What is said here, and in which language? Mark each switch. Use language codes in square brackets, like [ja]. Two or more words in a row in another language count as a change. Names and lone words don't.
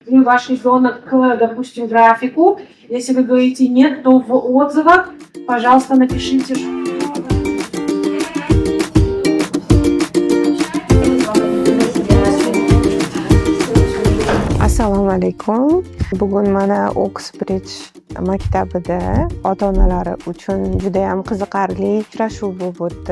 [ru] ваш ребенок к, допустим, графику. Если вы говорите нет, то в отзывах, пожалуйста, напишите. [uz] Assalomu alaykum. Bugun mana Oxbridge maktabida ota-onalari uchun juda ham qiziqarli uchrashuv bo'lib o'tdi.